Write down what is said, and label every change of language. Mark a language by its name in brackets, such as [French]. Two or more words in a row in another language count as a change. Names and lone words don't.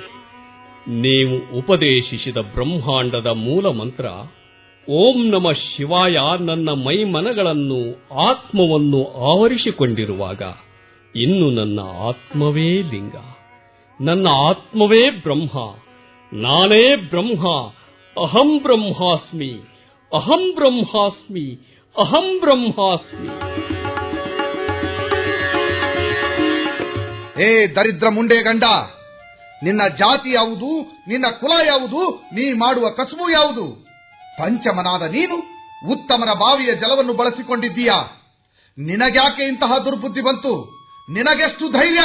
[Kannada] ನೀವು ಉಪದೇಶಿಸಿದ ಬ್ರಹ್ಮಾಂಡದ ಮೂಲ ಮಂತ್ರ [Sanskrit] ಓಂ ನಮಃ ಶಿವಾಯ [Kannada] ನನ್ನ ಮೈಮನಗಳನ್ನು ಆತ್ಮವನ್ನು ಆವರಿಸಿಕೊಂಡಿರುವಾಗ ಇನ್ನು ನನ್ನ ಆತ್ಮವೇ ಲಿಂಗ, ನನ್ನ ಆತ್ಮವೇ ಬ್ರಹ್ಮ, ನಾನೇ ಬ್ರಹ್ಮ. [Sanskrit] ಅಹಂ ಬ್ರಹ್ಮಾಸ್ಮಿ, ಅಹಂ ಬ್ರಹ್ಮಾಸ್ಮಿ, ಅಹಂ ಬ್ರಹ್ಮಾಸ್ಮಿ. [Kannada] ಏ ದರಿದ್ರ ಮುಂಡೆ ಗಂಡ, ನಿನ್ನ ಜಾತಿ ಯಾವುದು, ನಿನ್ನ ಕುಲ ಯಾವುದು, ನೀ ಮಾಡುವ ಕಸುಬು ಯಾವುದು? ಪಂಚಮನಾದ ನೀನು ಉತ್ತಮನ ಬಾವಿಯ ಜಲವನ್ನು ಬಳಸಿಕೊಂಡಿದ್ದೀಯಾ? ನಿನಗ್ಯಾಕೆ ಇಂತಹ ದುರ್ಬುದ್ಧಿ ಬಂತು? ನಿನಗೆಷ್ಟು ಧೈರ್ಯ?